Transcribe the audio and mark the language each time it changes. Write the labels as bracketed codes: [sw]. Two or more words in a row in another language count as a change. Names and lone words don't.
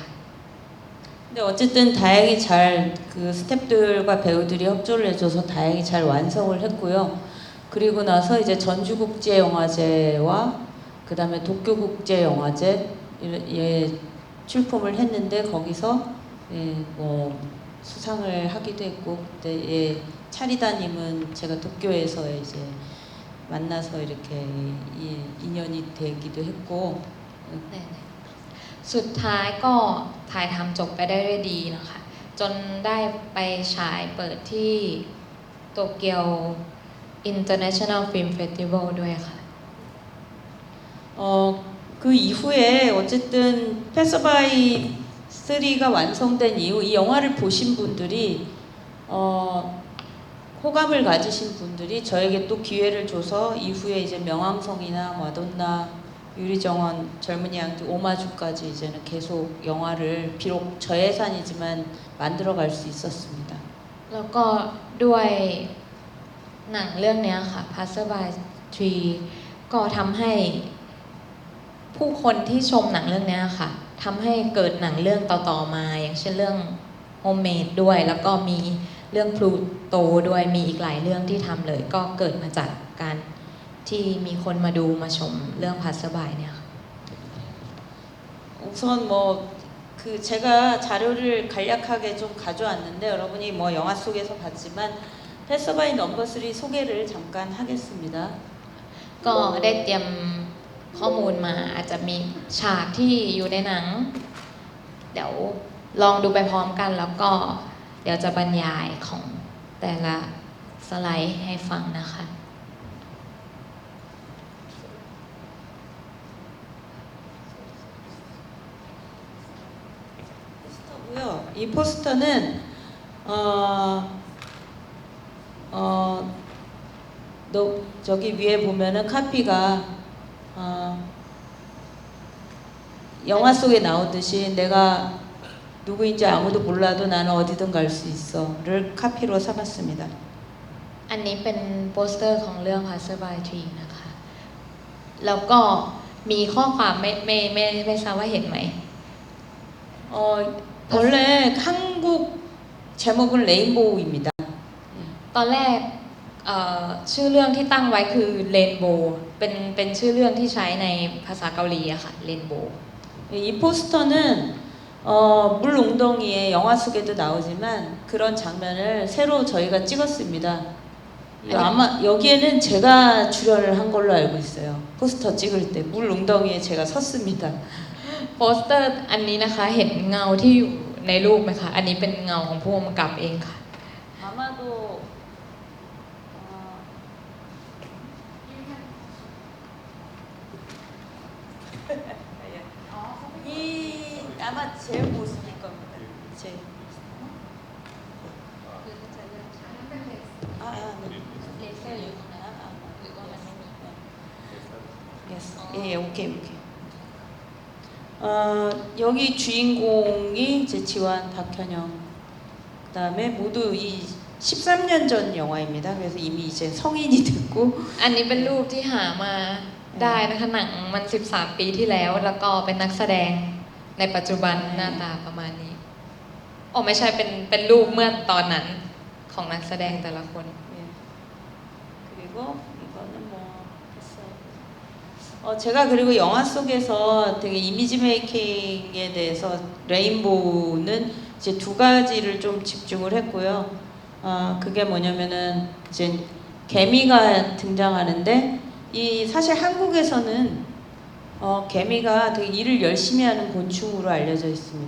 [ko] 근데 어쨌든 다행히 잘 그 스태프들과 배우들이 협조를 해줘서 다행히 잘 완성을 했고요. 그리고 나서 이제 전주국제영화제와 그 다음에 도쿄국제영화제에 출품을 했는데 거기서 뭐 수상을 하기도 했고 그때 차리다님은 제가 도쿄에서 이제 만나서 이렇게 인연이 되기도 했고 [th] สุดท้ายก็ถ่ายทำจบไปได้ด้วยดีนะคะจนได้ไปฉายเปิดที่โตเกียว International Film Festival ด้วยค่ะ [ko] 그 이후에 어쨌든 패서바이 3가 완성된 이후 이 영화를 보신 분들이 호감을 가지신 분들이 저에게 또 기회를 줘서 이후에 이제 명왕성이나 마돈나, 유리정원, 젊은이 양띠, 오마주까지 이제는 계속 영화를 비록 저예산이지만 만들어갈 수 있었습니다. [th] แล้วก็ด้วยหนังเรื่องนี้ค่ะ Passerby 3 ก็ทำให้ผู้คนที่ชมหนังเรื่องนี้ค่ะทำให้เกิดหนังเรื่องต่อๆมาอย่างเช่นเรื่อง Homemade ด้วย แล้วก็มีเรื่อง Pluto ด้วยมีอีกหลายเรื่องที่ทำเลยก็เกิดมาจากการที่มีคนมาดูมาชมเรื่อง Passerby เนี่ยค่ะ [ko] 우선 뭐 그 제가 자료를 간략하게 좀 가져왔는데 여러분이 뭐 영화 속에서 봤지만 패서바이 넘버 3 소개를 잠깐 하겠습니다. [th] ก็ได้เตรียมข้อมูลมาอาจจะมีฉากที่อยู่ในหนังเดี๋ยวลองดูไปพร้อมกันแล้วก็เดี๋ยวจะบรรยายของแต่ละสไลด์ให้ฟังนะคะ [ko] 이 포스터는 저기 위에 보면은 카피가 영화 속에 나오듯이 내가 누구인지 아무도 몰라도 나는 어디든 갈 수 있어를 카피로 삼았습니다. [th] อันนี้เป็นโปสเตอร์ของเรื่อง Passerby 3 นะคะ แล้วก็มีข้อความไม่ทราบว่าเห็นไหม [ko] 원래 한국 제목은 레인보우입니다. [th] ตอนแรกชื่อเรื่องที่ตั้งไว้คือ Rainbow เป็นชื่อเรื่องที่ใช้ในภาษาเกาหลีอะค่ะ Rainbow [ko] 이 포스터는 물 웅덩이에 영화 속에도 나오지만 그런 장면을 새로 저희가 찍었습니다. 아마 여기에는 제가 출연을 한 걸로 알고 있어요. 포스터 찍을 때 물 웅덩이에 제가 섰습니다. [th] โปสเตอร์อันนี้นะคะเห็นเงาที่อยู่ในรูปไหมคะ อันนี้เป็นเงาของผู้กำกับเองค่ะ [ko] 아마도 이 아마 제 모습일 겁니다. 제. 네. Yes. 예, 오케이. 여기 주인공이 이제 지완, 박현영. 그다음에 모두 이 13년 전 영화입니다. 그래서 이미 이제 성인이 됐고. [th] อันนี้เป็นรูปที่หามาได้นะคะหนังมัน 13 ปีที่แล้วแล้วก็เป็นนักแสดงในปัจจุบันหน้าตาประมาณนี้ไม่ใช่เป็นรูปเมื่อตอนนั้นของนักแสดงแต่ละคน [ko] 예. 그리고 이거는 뭐 됐어요. 제가 그리고 영화 속에서 되게 이미지 메이킹에 대해서 레인보우는 이제 두 가지를 좀 집중을 했고요. 그게 뭐냐면은 이제 개미가 등장하는데 이 사실 한국에서는 개미가 되게 일을 열심히 하는 곤충으로 알려져 있습니다.